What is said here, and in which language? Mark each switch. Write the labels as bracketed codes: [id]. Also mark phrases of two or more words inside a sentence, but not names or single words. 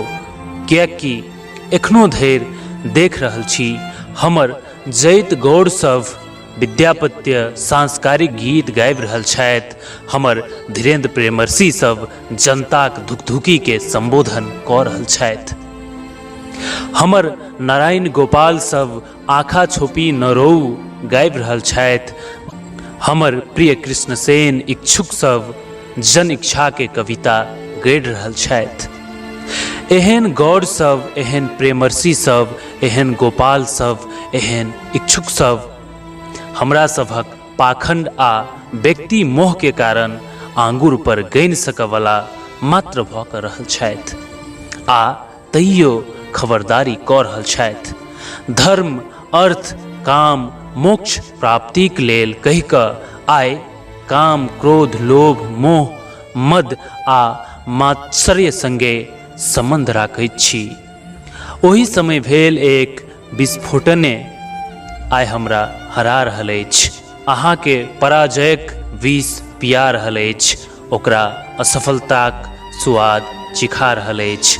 [mai] कियाकि एखनो धरि देख रहल छी हमर जैत गौड़ सब विद्यापत्य सांस्कारिक गीत गाबि रहल छथि। हमर धीरेन्द्र प्रेमर्षि सब जनताक धुकधुकी के संबोधन कऽ रहल छथि। हमर नारायण गोपाल सब आँखा छोपी न रोऊ गाबि रहल छथि। हमर प्रिय कृष्णसेन इच्छुक सब जन इच्छा के कविता गढ़ि रहल छथि। एहन गौर सब, एहन प्रेमर्षि सब, एहन गोपाल सब, एहन इच्छुक सब हमरा सभक पाखंड आ व्यक्ति मोह के कारण आंगुर पर गनि सकवला मात्र भऽ कऽ रहल छथि आ तैयो खबरदारी कऽ रहल छथि। धर्म, अर्थ, काम, मोक्ष प्राप्तिक लेल कहि कऽ आइ काम, क्रोध, लोभ, मोह, मद आ मात्सर्य संगे संबंध राखैत छी। ओहि समय भेल एक विस्फोटने आइ हमरा हरा रहल अछि, अहाँके पराजयक विष पिया रहल अछि, ओकरा असफलताक स्वाद चिखा रहल अछि।